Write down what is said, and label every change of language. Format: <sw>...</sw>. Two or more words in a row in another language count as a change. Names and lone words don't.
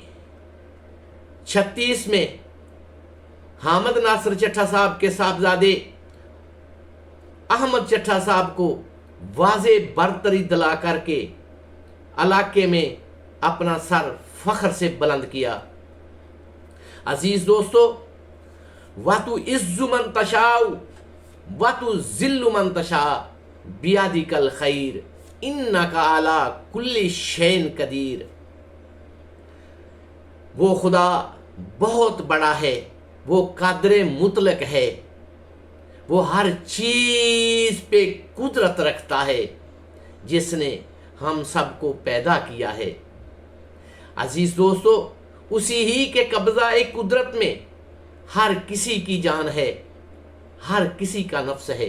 <ur>36 میں حامد ناصر چٹھہ صاحب کے صاحبزادے احمد چٹھہ صاحب کو واضح برتری دلا کرکے علاقے میں اپنا سر فخر سے بلند کیا. عزیز دوستوں,</ur> <ar>وتعز من تشاء وتذل من تشاء بيدك الخير إنك على كل شيء قدير.</ar> <ur>وہ خدا بہت بڑا ہے، وہ قادرِ مطلق ہے، وہ ہر چیز پہ قدرت رکھتا ہے، جس نے ہم سب کو پیدا کیا ہے. عزیز دوستوں، اسی ہی کے قبضہ ایک قدرت میں ہر کسی کی جان ہے، ہر کسی کا نفس ہے.</ur>